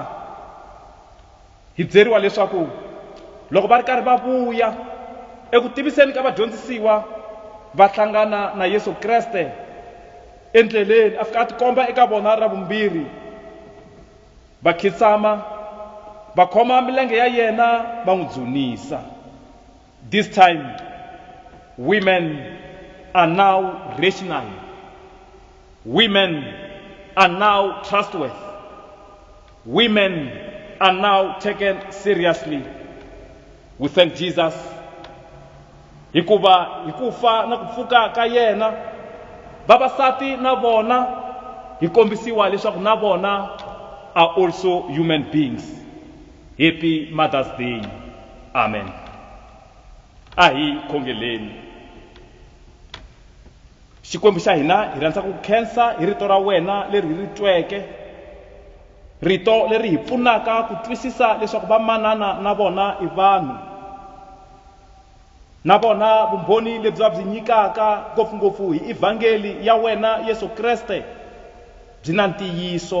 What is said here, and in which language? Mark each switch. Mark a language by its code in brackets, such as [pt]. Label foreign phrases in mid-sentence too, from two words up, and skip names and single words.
[ts] Hi byeriwa leswaku loko va ri karhi va vuya eku tiviseni ka vadyondzisiwa, va hlangana na Yesu Kreste endleleni, a fika a tikomba eka vona ra vumbirhi, va khitsama, va khoma milenge ya yena, va n'wi dzunisa. [en] This time women are now rational, women are now trustworthy, women are now taken seriously. We thank Jesus [ts] hikuva hi ku fa na ku pfuka ka yena vavasati na vona hi kombisiwa leswaku na vona [en] are also human beings. Happy Mother's Day. Amen. [ts] A hi khongeleni. Xikwembu xa hina hi rhandza ku khensa hi rito ra wena leri hi ri tweke, rito leri hi pfunaka ku twisisa leswaku vamanana na vona i vanhu, na vona vumbhoni lebyi va byi nyikaka ngopfungopfu hi evhangeli ya wena Yesu Kreste byi na ntiyiso.